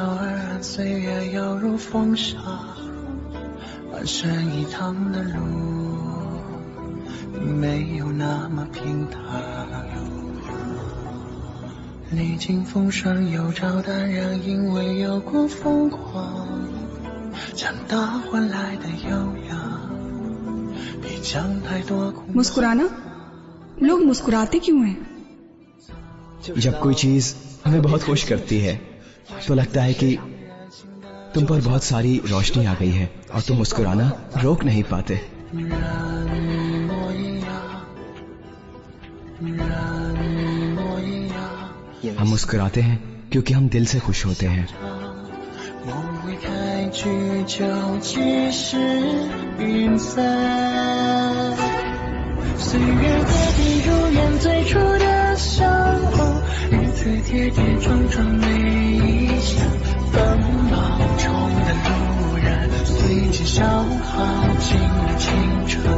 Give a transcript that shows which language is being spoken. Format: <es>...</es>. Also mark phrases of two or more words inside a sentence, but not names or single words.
<zh>而安，岁月犹如风沙，半生一趟的路，并没有那么平坦。历经风霜又照淡然，因为有过疯狂，长大换来的优雅，比将太多苦。</zh> <hi>मुस्कुराना? लोग मुस्कुराते क्यों हैं? जब कोई चीज हमें बहुत खुश करती है तो लगता है कि तुम पर बहुत सारी रोशनी आ गई है और तुम मुस्कुराना रोक नहीं पाते। हम मुस्कुराते हैं क्योंकि हम दिल से खुश होते हैं।</hi> <zh>跌跌撞撞每一项奔忙中的路人，随即消耗尽了青春。</zh>